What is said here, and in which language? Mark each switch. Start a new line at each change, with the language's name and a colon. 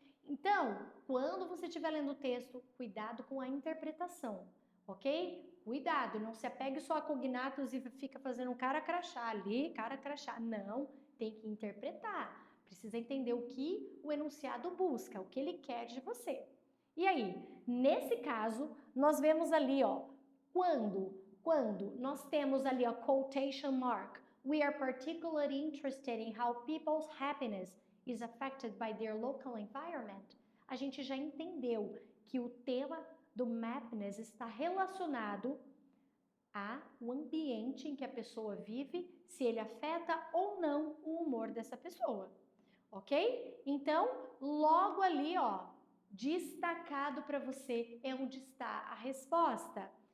Portuguese: Então, quando você estiver lendo o texto, cuidado com a interpretação, ok? Cuidado, não se apegue só a cognatos e fica fazendo cara crachá ali, cara crachá. Não, tem que interpretar. Precisa entender o que o enunciado busca, o que ele quer de você. E aí, nesse caso, nós vemos ali, ó, quando nós temos ali a
English: quotation mark, we are particularly interested in how people's happiness is affected by their local environment.
Portuguese: A gente já entendeu que o tema do Mappiness está relacionado ao ambiente em que a pessoa vive, se ele afeta ou não o humor dessa pessoa. Ok? Então, logo ali, ó, destacado para você é onde está a resposta.